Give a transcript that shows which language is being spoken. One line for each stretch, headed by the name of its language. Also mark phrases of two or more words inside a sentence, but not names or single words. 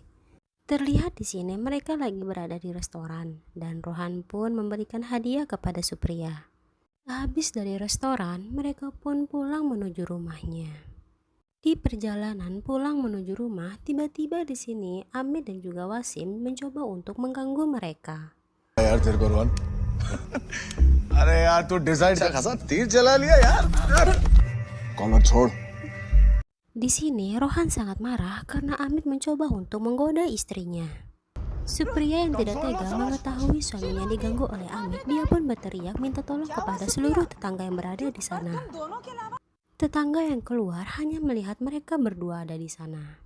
Indonesian: Terlihat di sini mereka lagi berada di restoran dan Rohan pun memberikan hadiah kepada Supriya. Habis dari restoran, mereka pun pulang menuju rumahnya. Di perjalanan pulang menuju rumah, tiba-tiba di sini Amit dan juga Wasim mencoba untuk mengganggu mereka.
Hindi: यार तेरे को रोहन अरे यार तू डिजाइन का खासा तीर चला लिया यार कॉलर छोड़.
Indonesian: Di sini Rohan sangat marah karena Amit mencoba untuk menggoda istrinya. Supriya yang tidak tega mengetahui suaminya diganggu oleh Amit, dia pun berteriak minta tolong kepada seluruh tetangga yang berada di sana. Tetangga yang keluar hanya melihat mereka berdua ada di sana.